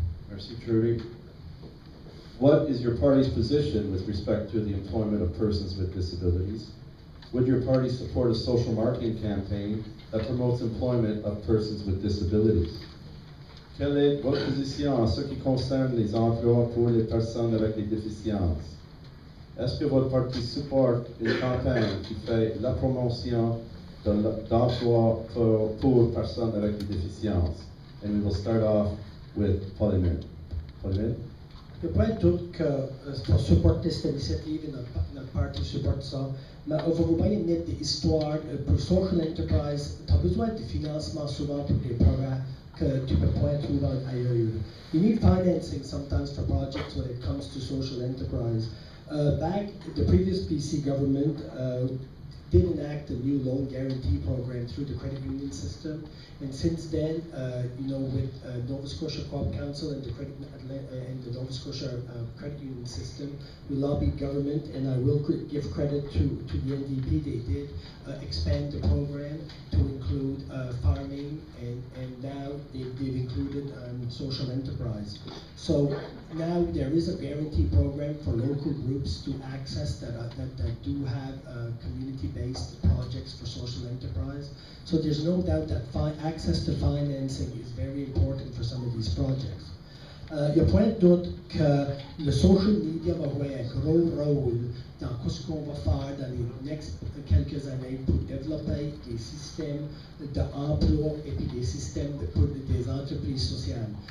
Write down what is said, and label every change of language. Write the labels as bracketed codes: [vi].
[fr] Merci, Trudy. [en] What is your party's position with respect to the employment of persons with disabilities? Would your party support a social marketing campaign that promotes employment of persons with disabilities? [fr] Quelle est votre position en ce qui concerne les emplois pour les personnes avec des déficiences? Est-ce que votre parti supporte une campagne qui fait la promotion d'emplois pour personnes avec des déficiences? [en] And we will start off with Paul-Emile. Paul-Emile? [fr] Il n'y a pas de doute que supporter cette initiative et notre parti supporte ça. Mais on va vous parler net des histoires pour social enterprise. Tu as besoin de financement souvent pour des programmes que tu peux pas trouver ailleurs. [en] You need financing sometimes for projects when it comes to social enterprise. Back, the previous BC government did enact a new loan guarantee program through the credit union system, and since then, with Nova Scotia Co-op Council and the Nova Scotia credit union system, we lobbied government, and I will give credit to the NDP. They did expand the program to include farming, and now they've included social enterprise. So now there is a guarantee program for local groups to access that do have community-based projects for social enterprise. So there's no doubt that access to financing is very important for some of these projects. [fr] Il y a point d'autre que le social media va jouer un gros rôle dans ce qu'on va faire dans les next quelques années pour développer des systèmes d'emploi et puis des systèmes pour des entreprises sociales.